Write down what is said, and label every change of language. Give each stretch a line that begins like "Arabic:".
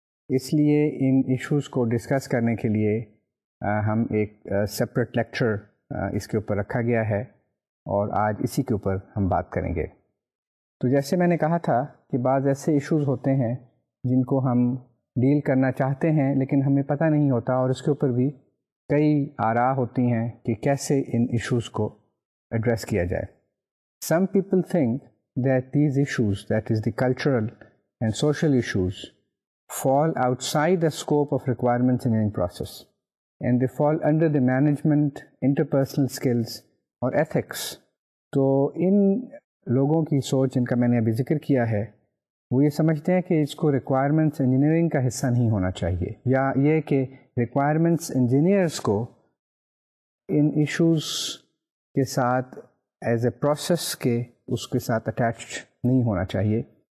Urdu: اس لیے ان ایشوز کو ڈسکس کرنے کے لیے ہم ایک سپریٹ لیکچر اس کے اوپر رکھا گیا ہے اور آج اسی کے اوپر ہم بات کریں گے. تو جیسے میں نے کہا تھا کہ بعض ایسے ایشوز ہوتے ہیں جن کو ہم ڈیل کرنا چاہتے ہیں لیکن ہمیں پتہ نہیں ہوتا، اور اس کے اوپر بھی کئی آراء ہوتی ہیں کہ کیسے ان ایشوز کو ایڈریس کیا جائے.
English: Some people think that these issues, that is the cultural and social issues, fall outside the scope of requirements engineering process, and they fall under the management, interpersonal skills
Urdu: اور
English: ethics.
Urdu: تو ان لوگوں کی سوچ جن کا میں نے ابھی ذکر کیا ہے وہ یہ سمجھتے ہیں کہ اس کو ریکوائرمنٹس انجینئرنگ کا حصہ نہیں ہونا چاہیے، یا یہ کہ ریکوائرمنٹس انجینئرس کو ان ایشوز کے ساتھ ایز اے پروسیس کے اس کے ساتھ اٹیچڈ نہیں ہونا چاہیے.